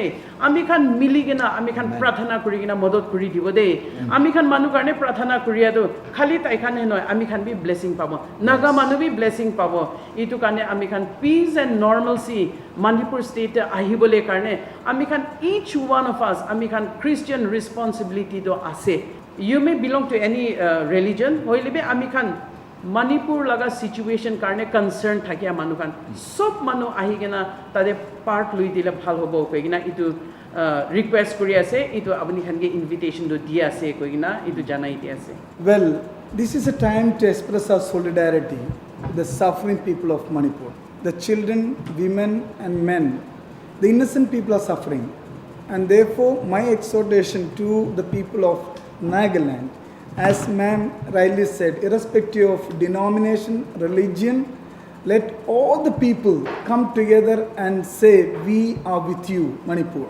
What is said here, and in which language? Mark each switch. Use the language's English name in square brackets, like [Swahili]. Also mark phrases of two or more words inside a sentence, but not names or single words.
[Naga Pidgin] আমি খান মিলি কিনা আমি খান প্ৰাৰ্থনা কৰি কিনা মদত কৰি দিব দে আমি খান মানুহ কাৰণে প্ৰাৰ্থনা কৰিয়া খালি তাই খানে নহয় আমি খান [English] be blessing [Naga Pidgin] পাব নাগা মানুহ [English] be blessing [Naga Pidgin] পাব ইটো কাৰণে আমি খান [English] peace and normalcy [Naga Pidgin] মণিপুৰ ষ্টেট আহিবলৈ কাৰণে আমি খান [English] each one of us [Naga Pidgin] আমি খান খ্ৰীষ্টিয়ান ৰেছপন্সিবিলিটি তো আছে [English] you may belong to any religion [Naga Pidgin] hoile be ami khan manipur laga situation karne concern thakia manu khan sob manu ahi gena tade part lui dile bhal hobo koigina itu request kori ase itu apni khan ge invitation do dia ase koigina itu janai dia ase [English] well this is a time to express our solidarity with the suffering people of Manipur the children women and men the innocent people are suffering and therefore my exhortation to the people of Nagaland, as ma'am rightly said, irrespective of denomination, religion, let all the people come together and say, we are with you, Manipur.